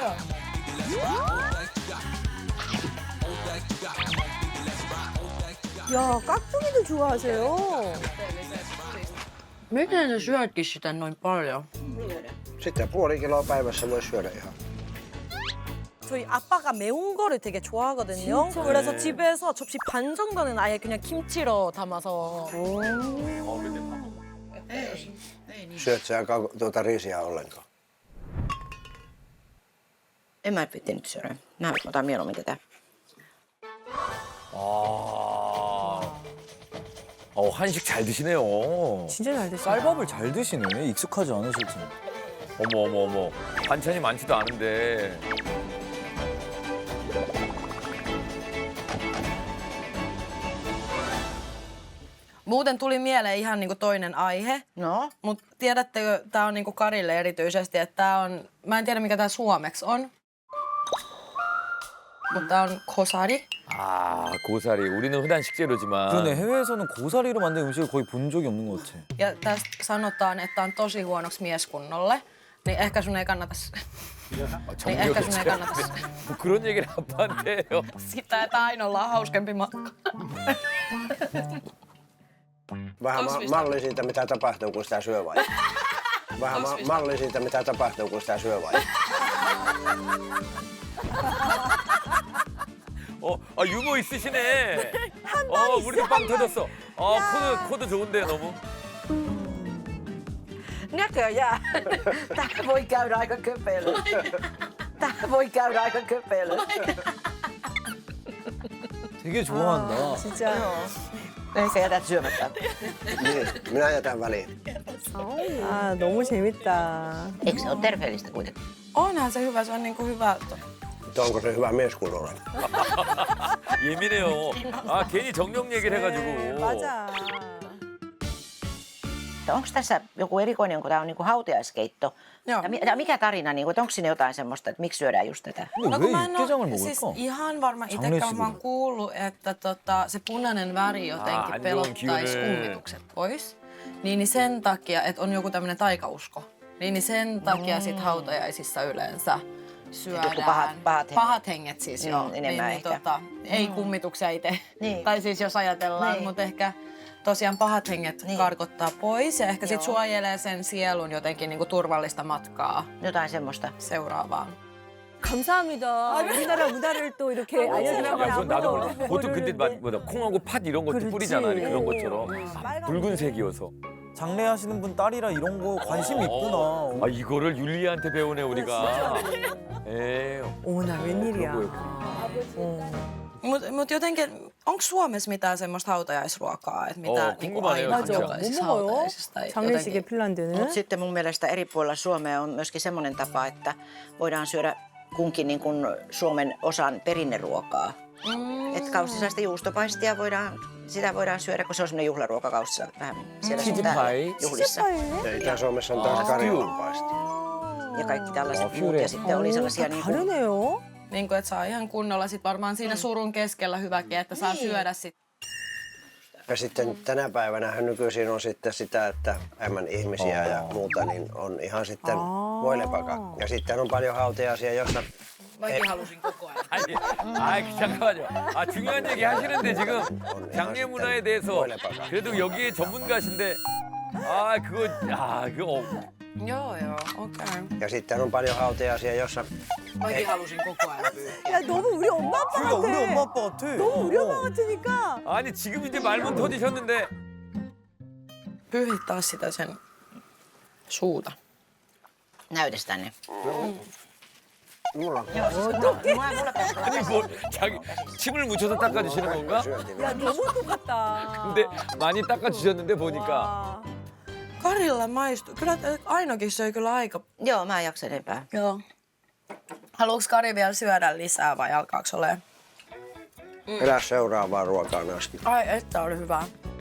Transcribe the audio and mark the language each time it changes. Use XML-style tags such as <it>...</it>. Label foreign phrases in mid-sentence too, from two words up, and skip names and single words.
<ko>야 깍두기도 좋아하세요.</ko> <fi>Miten sä syötkin sitä noin paljon? Sitten puoli kiloa päivässä voi syödä ihan.</fi> <ko>저희 아빠가 매운 거를 되게 좋아하거든요. 그래서 집에서 접시 반 정도는 아예 그냥 김치로 담아서.</ko> <fi>Syöt sä tuota riisiä ollenkaan? En mä nyt syödä. Mä otan mieluummin tätä.</fi> <ko>한식 잘 드시네요. 진짜 잘 드시네. 쌀밥을 잘 드시네. 익숙하지 않으실 텐데. 어머. 반찬이 많지도 않은데.</ko> <fi>Muuten tuli mieleen ihan niinku toinen aihe. No? Mutta tiedättekö, tää on niinku Karille erityisesti, että tää on, mä en tiedä mikä tää suomeksi on. Mutta tää on kosari.</fi> <ko>아, 고사리. 우리는 흔한 식재료지만. 그러네. 해외에서는 고사리로 만든 음식을 거의 본 적이 없는 것 같아.</ko> <fi>Ja tästä sanotaan, että on tosi huonoksi mieskunnolle. Niin ehkä sun ei kannata, niin ehkä sun ei kannata</fi> <ko>뭐 그런 얘기를 아빠한테 해요.</ko> <fi>sitä, että Ainolla on hauskempi matka. Vähän malli siitä, mitä tapahtuu, kun sitä syö vai? Vähän malli siitä, mitä tapahtuu, kun sitä syö vai?</fi> <ko>유머 있으시네. 우리도 빵 터졌어. 코드 좋은데요, 너무.</ko> <fi>Näköjään. Tää voi käydä aika köpelö. Tää voi käydä aika köpelö.</fi> <ko>되게 좋아한다. 진짜.</ko> <fi>Ehkä jätät syömättä. Niin, minä jätän väliin.</fi> <ko>아 너무 재밌다.</ko> <fi>Eikö se ole terveellistä kuitenkin? Onhan se hyvä, se on niinku hyvä. Mutta onko se hyvä mieskunnolle?</fi> <ko>예민해요. 괜히 정력 얘기를 해가지고. 맞아.</ko> <fi>Onko tässä joku erikoinen, kun tämä on niinku hautajaiskeitto? Joo. Ja mikä tarina, niinku, onko siinä jotain semmoista, että miksi syödään just tätä?</fi> <ko>근데</ko> <fi>kun</fi> <ko>왜</ko> <fi>mä en oo</fi> <ko>육개장을</ko> <fi>siis</fi> <ko>먹을까?</ko> <fi>ihan varma itsekään,</fi> <ko>장례식으로.</ko> <fi>mä oon kuullut, että se punainen väri jotenkin</fi> <ko>안 좋은</ko> <fi>pelottaisi</fi> <ko>기운을.</ko> <fi>kummitukset pois. Niin sen takia, että on joku tämmöinen taikausko. Niin sen takia sit hautajaisissa yleensä syödään. Joku pahat henget. Pahat henget siis, joo. enemmän ehkä. Ei kummituksia itse. Niin. Tai siis jos ajatellaan, Niin. mutta ehkä tosiaan pahat henget Niin. karkottaa pois ja ehkä sit Joo. suojelee sen sielun jotenkin niinku turvallista matkaa Jotain semmoista. seuraavaan.</fi> <ko>감사합니다. 우리나라 문화를 또 이렇게 알려주려고 야, 그건 나도 몰라. 아무도 보통 근데 콩하고 팥 이런 것도 그렇지. 뿌리잖아. 그런 것처럼. 빨간 붉은색이어서. 장례하시는 분 딸이라 이런 거 관심 있구나. 이거를 율리한테 배우네, 우리가. 에 어머나 웬일이야. 그런 거였구나.</ko> <fi>Mut jotenkin, onko Suomessa mitään semmoista hautajaisruokaa? Että mitä</fi> <ko>궁금하네요,</ko> <fi>aina</fi> <ko>진짜.</ko> <fi>hautajaisissa</fi> <ko>뭐 먹어요?</ko> <fi>hautajaisista</fi> <ko>장례식에</ko> <fi>jotenkin-</fi> <ko>핀란드는?</ko> <fi>Mutta sitten mun mielestä eri puolilla Suomea on myöskin semmoinen tapa, että voidaan syödä kunkin niin kuin Suomen osan perinneruokaa. Että kaustisaista juustopaistia sitä voidaan syödä, kun se on semmoinen juhlaruoka kaustissa vähän siellä sun täällä Chichipai. juhlissa. Ja Itä-Suomessa on taas karjalanpaisti. Ja kaikki tällaiset muut. Ja sitten oli sellaisia niin kuin,</fi> <ko>다르네요.</ko> <fi>Niin kuin, että saa ihan kunnolla sit varmaan siinä surun keskellä hyväkin, että saa syödä sit. Ja sitten tänä päivänä nykyisin on sitten sitä, että vähemmän ihmisiä ja muuta, niin on ihan sitten voilepäkakku. Ja sitten on paljon hautajaisia, jossa Mäkin halusin koko ajan.</fi> <ko>잠깐만요. 중요한 얘기 하시는데 지금 장례 문화에 대해서 그래도 여기에 전문가신데 그거</ko> <fi>Joo, okei. ja sitten on paljon hautajaisia, jossa Mäkin halusin koko ajan pyyhkiä.</fi> <ko>야 너무 우리 엄마 아빠 그러니까 같아. 우리 엄마 아빠 같아. 너무 우리 엄마 같으니까. 아니 지금 이제 말문 터지셨는데</ko> <fi>Pyyhit taas sitä sen suuta. näytäs tänne. mulla on</fi> <ko>아니 뭐 자기 침을 묻혀서 닦아주시는 건가? 야 너무 똑같다. 근데 많이 닦아주셨는데 보니까 와.</ko> <fi>Karilla maistuu. Kyllä Ainokin söi kyllä aika. Joo, mä en jaksa enempää. Joo. Haluuks Kari vielä syödä lisää vai alkaaks ole? elää seuraavaa ruokaan asti. Ai, että oli hyvä.</fi>